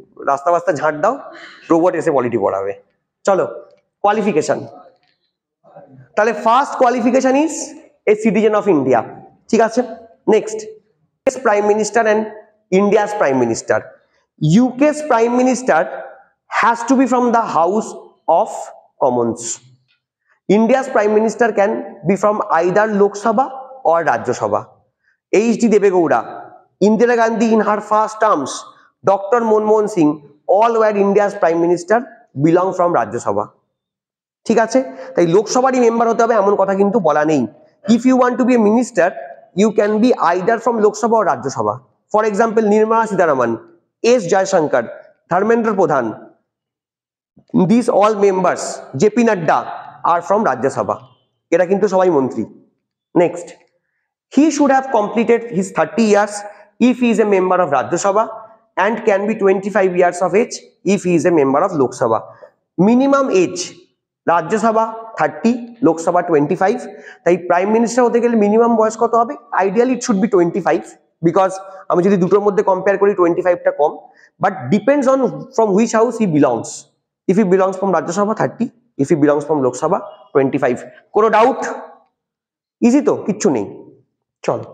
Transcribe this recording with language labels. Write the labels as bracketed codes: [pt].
[bn] রাস্তা বাস্তা ঝাঁট দাও, রোবট এসে পলিটি পড়াবে। চলো কোয়ালিফিকেশন, তাহলে [en] first qualification is a citizen of India, [bn] ঠিক আছে। [en] Next, prime minister and India's prime minister. UK's prime minister has to be from the House of Commons. India's prime minister can be from either Lok Sabha or Rajya Sabha. H.D. Devegowda, Indira Gandhi in her first terms, Dr. Manmohan Singh, all were India's prime minister belong from Rajya Sabha. [bn] ঠিক আছে, তাই লোকসভারই member হতে হবে এমন কথা কিন্তু বলা নেই। [en] If you want to be a minister, you can be either from Lok Sabha or Rajya Sabha. For example, Nirmala Sitharaman, S. Jaishankar, Dharmendra Pradhan, these all members, J.P. Nadda are from Rajya Sabha. [bn] এরা কিন্তু সবাই মন্ত্রী। [en] Next, he should have completed his 30 years if he is a member of Rajya Sabha and can be 25 years of age if he is a member of Lok Sabha. Minimum age Rajya Sabha 30, Lok Sabha 25. [bn] তাই prime minister হতে গেলে minimum বয়স কত হবে? [en] ideally it should be 25, because [bn] আমি যদি দুটোর মধ্যে কম্পেয়ার করি 25টা কম, [en] But depends on from which house he belongs. If he belongs from Rajya Sabha 30, if he belongs from Lok Sabha 25. [bn] কোনো ডাউট? ইজি তো, কিচ্ছু নেই, চলো।